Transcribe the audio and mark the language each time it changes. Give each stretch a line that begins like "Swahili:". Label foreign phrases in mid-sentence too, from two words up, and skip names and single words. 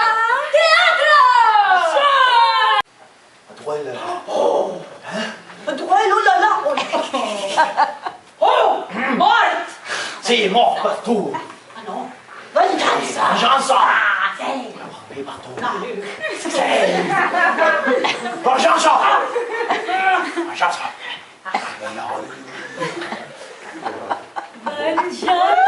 Catalan: teatre!
French: Duel. Duel, oh là là! Oh! Mort! Sí, mort partout.
Catalan: Ah no? Venjança! Venjança! Ah, sí!
French: Mais partout.
Catalan: No. Venjança! Venjança! Venjança!